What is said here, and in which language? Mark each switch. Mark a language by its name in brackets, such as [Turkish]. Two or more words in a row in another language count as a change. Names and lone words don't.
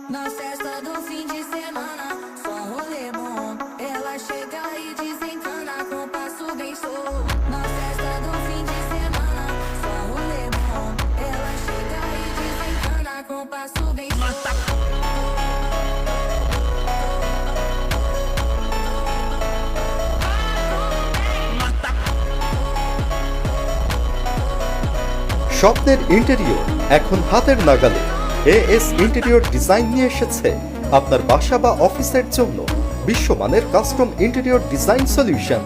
[Portuguese] Na festa do fim de semana, só rolê bom. Ela chega e desencana com passo bem solto. Na festa do fim de semana, só rolê bom. Ela chega e desencana com passo bem solto. [Bangla] স্বপ্নের ইন্টেরিয়র এখন হাতের নাগালে। এএস ইন্টেরিয়র ডিজাইন নিয়ে এসেছে আপনার বাসা বা অফিসের জন্য বিশ্বমানের [English] custom interior design solution.